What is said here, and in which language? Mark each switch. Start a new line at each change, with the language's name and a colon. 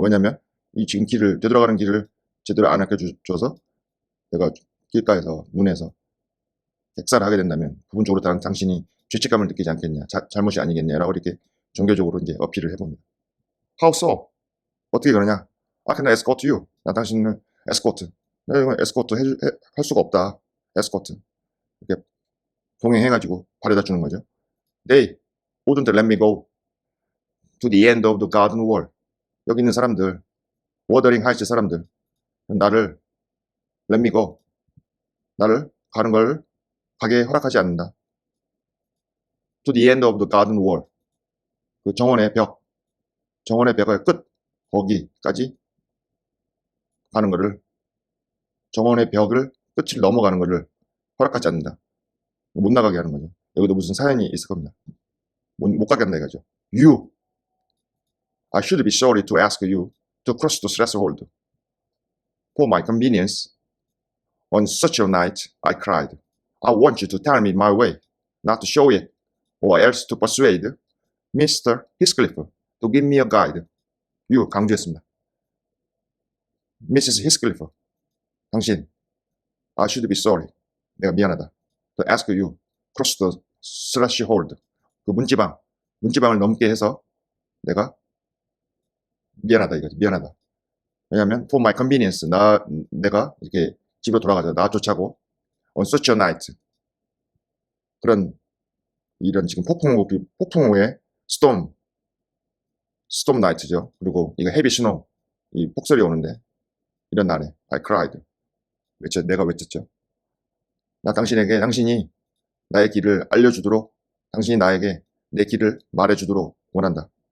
Korean: 왜냐하면 이 지금 되돌아가는 길을 제대로 안 아껴줘서 내가 길가에서 눈에서 객사를 하게 된다면 부분적으로 당신이 죄책감을 느끼지 않겠냐, 잘못이 아니겠냐라고 이렇게 종교적으로 이제 어필을 해봅니다.
English: How so?
Korean: 어떻게 그러냐?
English: I can escort you.
Korean: 나 당신을 에스코트. 내가 에스코트 할 수가 없다. 에스코트. 이렇게 동행해가지고 바래다 주는 거죠.
English: They wouldn't let me go to the end of the garden wall.
Korean: 여기 있는 사람들, 워더링 하이츠 사람들, 나를
English: let me go,
Korean: 나를 가는 걸 가게 허락하지 않는다.
English: To the end of the garden wall,
Korean: 그 정원의 벽의 끝, 거기까지 가는 거를, 정원의 벽을 끝을 넘어가는 거를 허락하지 않는다. 못 나가게 하는 거죠. 여기도 무슨 사연이 있을 겁니다. 못 가게 한다 이거죠.
English: I should be sorry to ask you to cross the threshold. For my convenience, on such a night, I cried. I want you to tell me my way, not to show it, or else to persuade Mr. Heathcliff to give me a guide. You
Korean: 강조했습니다.
English: Mrs. Heathcliff,
Korean: 당신,
English: I should be sorry.
Korean: 내가 미안하다.
English: To ask you, cross the threshold.
Korean: 그 문지방을 넘게 해서 내가 미안하다 이거지. 미안하다. 왜냐하면
English: for my convenience,
Korean: 내가 이렇게 집으로 돌아가자. 나 쫓아고
English: on such a night.
Korean: 이런 지금 폭풍우의 storm night죠. 그리고 이거 heavy snow, 이 폭설이 오는데 이런 날에
English: I cried.
Korean: 내가 외쳤죠. 당신이 나의 길을 알려주도록, 당신이 나에게 내 길을 말해주도록 원한다.